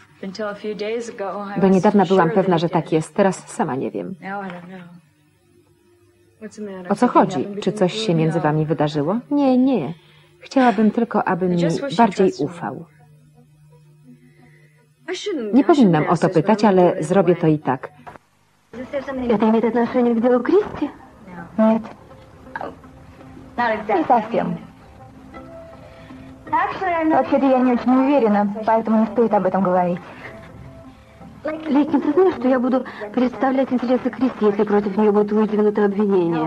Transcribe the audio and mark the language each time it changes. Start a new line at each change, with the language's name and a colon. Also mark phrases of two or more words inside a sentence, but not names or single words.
Polish: Do niedawna byłam pewna, że tak jest. Teraz sama nie wiem. O co chodzi? Czy coś się między wami wydarzyło? Nie, nie. Chciałabym tylko, aby mi bardziej ufał. Nie powinnam o to pytać, ale zrobię to i tak.
Russian: Это имеет отношение к делу Кристи? Нет. Не совсем. Вообще-то я не очень уверена, поэтому не стоит об этом говорить. Лейкин, ты знаешь, что я буду представлять интересы Кристи, если против нее будут выдвинуты обвинения?